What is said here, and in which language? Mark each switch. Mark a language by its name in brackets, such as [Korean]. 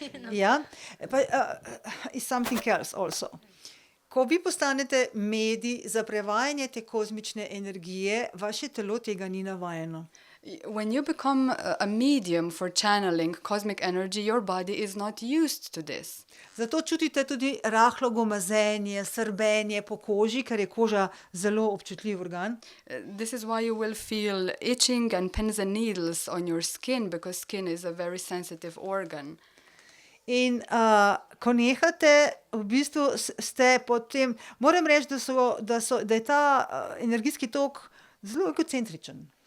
[English] Ja, but is something else also. [Slovenian] Ko vi postanete medij za prevajanje te kozmične energije, vaše telo tega ni navajeno. [English] When you become a medium for channeling cosmic energy, your body is not used to this. [Slovenian] Zato čutite tudi rahlo gomazenje, srbenje po koži, ker je koža zelo občutljiv organ. [English] This is why you will feel itching and pins and needles on your skin, because skin is a very sensitive organ. [Slovenian] In ko nehate, v bistvu ste potem, moram reči, da je ta energijski tok zelo egocentričen.